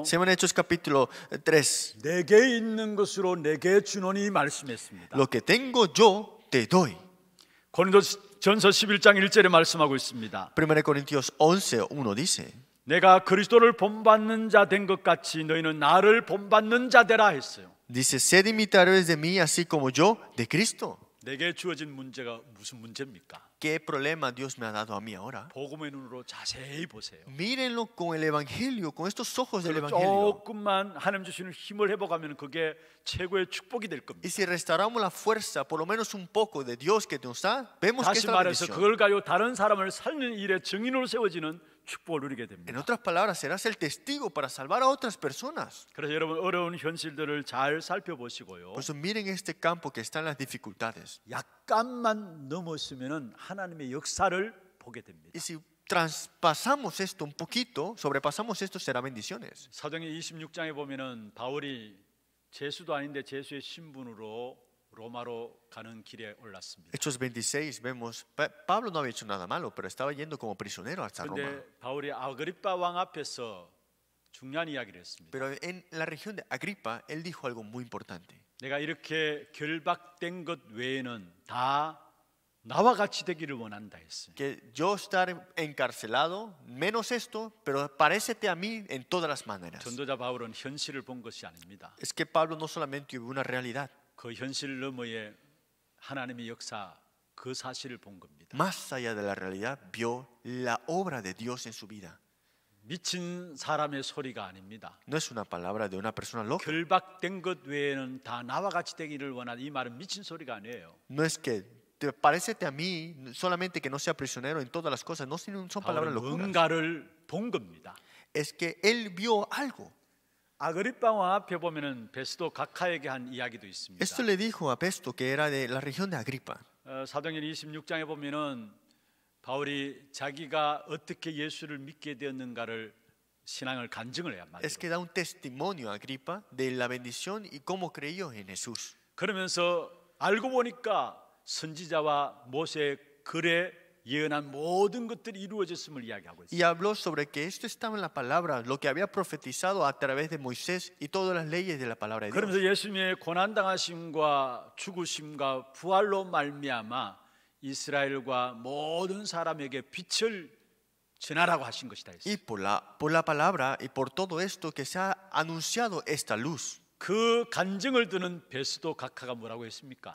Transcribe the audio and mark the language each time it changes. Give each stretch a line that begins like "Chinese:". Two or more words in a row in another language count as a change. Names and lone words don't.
Spanish: Según Hechos capítulo 3,
Korean: 내게 있는 것으로 내게 주노니 말씀했습니다.
Spanish: lo que tengo yo te doy.
Korean: 고린도전서 11장 1절에 말씀하고 있습니다.
Spanish: 1 Corintios 11:1 dice,
Korean: 내가 그리스도를 본받는 자 된 것 같이 너희는 나를 본받는 자 되라 했어요.
Spanish: dice, sed imitadores de mí así como yo de Cristo.
Korean: 내게 주어진 문제가 무슨 문제입니까?
Spanish: ¿Qué problema Dios me ha dado a mí ahora?
Korean: 복음의 눈으로 자세히 보세요.
Spanish: Mírenlo con el Evangelio, con estos ojos del Evangelio.
Korean: 조금만 하나님 주시는 힘을 회복하면 그게 최고의 축복이 될 겁니다.
Spanish: Y si restauramos la fuerza, por lo menos un poco de Dios que nos da, vemos que es
Korean: 다시 la 말해서 bendición. 그걸 가지고 다른 사람을 살리는 일에 증인으로 세워지는 축복을 누리게 En 됩니다.
Spanish: otras palabras, serás el testigo para salvar a otras personas.
Korean: 그래서 여러분 어려운 현실들을 잘 살펴보시고요.
Spanish: Por eso miren este campo que está en las dificultades.
Korean: 약간만 넘었으면 하나님의 역사를 보게 됩니다.
Spanish: Y si traspasamos esto un poquito, sobrepasamos esto, será bendiciones.
Korean: 사도행전 26장에 보면은 바울이 제수도 아닌데 제수의 신분으로 로마로 가는 길에 올랐습니다.
Spanish: Hechos 26 vemos, Pablo no había hecho nada malo, pero estaba yendo como prisionero hasta Roma.
Korean: 그런데 바울이 아그리빠 왕 앞에서 중요한 이야기를 했습니다.
Spanish: Pero en la región de Agripa, él dijo algo muy importante.
Korean: 내가 이렇게 결박된 것 외에는 다 나와 같이 되기를 원한다 했어요.
Spanish: Que yo estar encarcelado, menos esto, pero parécete a mí en todas las maneras.
Korean: 전도자 바울은 현실을 본 것이 아닙니다.
Spanish: Es que Pablo no solamente vio una realidad,
Korean: 그 현실 너머에 하나님의 역사 그 사실을 본 겁니다.
Spanish: más allá de la realidad, vio la obra de Dios en su vida.
Korean: 미친 사람의 소리가 아닙니다.
Spanish: No es una palabra de una persona loca.
Korean: 결박된 것 외에는 다 나와 같이 되기를 원하는 이 말은 미친 소리가 아니에요.
Spanish: No es que parécete a mí, solamente que no sea prisionero en todas las cosas. No son palabras 바울은 locuras.
Korean: 뭔가를 본 겁니다.
Spanish: Es que él vio algo.
Korean: 아그리파 왕 앞에 보면은 베스도 각하에게 한 이야기도 있습니다.
Spanish: Esto le dijo a Festo, que era de la región de Agripa.
Korean: 사도행전 26장에 보면은 바울이 자기가 어떻게 예수를 믿게 되었는가를 신앙을 간증을 해야 Es 말이에요.
Spanish: que da un testimonio a Agripa de la bendición y cómo creyó en Jesús.
Korean: 그러면서 알고 보니까 선지자와 모세의 글에 예언한 모든 것들이 이루어졌음을 이야기하고 Y 있어요.
Spanish: habló sobre que esto estaba en la palabra, lo que había profetizado a través de Moisés y todas las leyes de la palabra de Dios.
Korean: 그러면서 예수님의 고난당하심과 죽으심과 부활로 말미암아 이스라엘과 모든 사람에게 빛을 전하라고 하신 것이다 했어요.
Spanish: Y por la palabra y por todo esto que se ha anunciado esta luz.
Korean: 그 간증을 듣는 베스도 각하가 뭐라고 했습니까?